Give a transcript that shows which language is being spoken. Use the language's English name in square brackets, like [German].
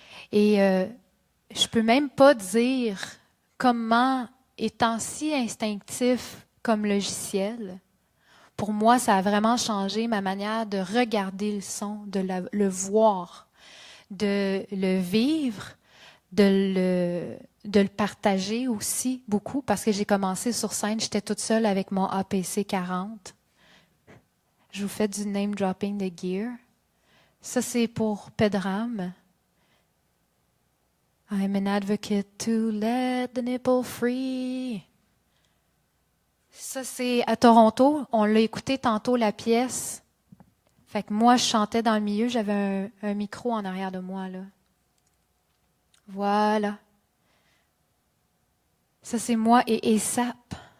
[French] Et je peux même pas dire comment, étant si instinctif comme logiciel, pour moi, ça a vraiment changé ma manière de regarder le son, de le voir, de le vivre, de le partager aussi beaucoup, parce que j'ai commencé sur scène, j'étais toute seule avec mon APC 40. Je vous fais du name dropping de gear. Ça, c'est pour Pedram. [English] I'm an advocate to let the nipple free. [French] Ça, c'est à Toronto. On l'a écouté tantôt, la pièce. Fait que moi, je chantais dans le milieu. J'avais un micro en arrière de moi, là. Voilà. Ça, c'est moi et ASAP.